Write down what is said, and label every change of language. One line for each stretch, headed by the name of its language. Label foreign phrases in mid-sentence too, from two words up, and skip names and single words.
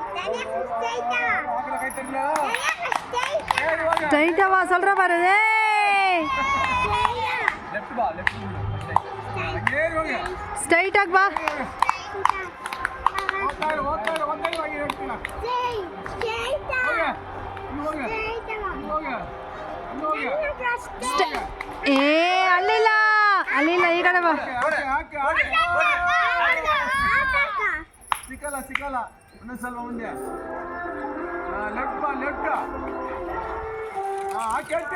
Tamil: ஸ்ட்ரைட்டா வா சொல்ற பாரு ஏய் லெஃப்ட் வா லெஃப்ட் கேர் வாங்க ஸ்ட்ரைட்டா வா ஓகே வாங்கி எடுத்துங்க
Kannada: ಏ ಅಲ್ಲಿಲ್ಲ ಅಲ್ಲಿಲ್ಲ ಈ ಕಡೆ ಬಾ ಸಿಕ್ಕಲ್ಲ ಇನ್ನೊಂದು ಸ್ವಲ್ಪ ಮುಂದೆ ಲೆಫ್ಟ್ ಬಾ ಲೆಫ್ಟ್ ಹಾಕಿ